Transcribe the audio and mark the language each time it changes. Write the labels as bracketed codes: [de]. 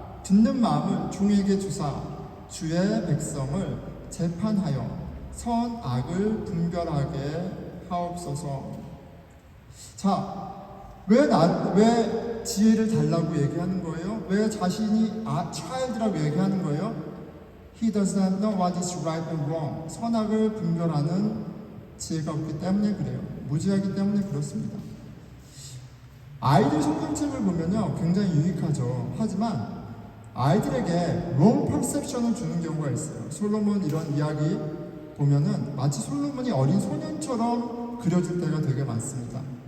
[ko] 듣는 마음을 종에게 주사 주의 백성을 재판하여 선악을 분별하게 하옵소서. 자, 왜 지혜를 달라고 얘기하는 거예요? 왜 자신이 child라고 얘기하는 거예요? [en] He does not know what is right and wrong. [ko] 선악을 분별하는 지혜가 없기 때문에 그래요. 무지하기 때문에 그렇습니다. 아이들 성경책을 보면요, 굉장히 유익하죠. 하지만 아이들에게 [en] wrong perception [ko] 을 주는 경우가 있어요. 솔로몬 이런 이야기 보면은 마치 솔로몬이 어린 소년처럼 그려질 때가 되게 많습니다.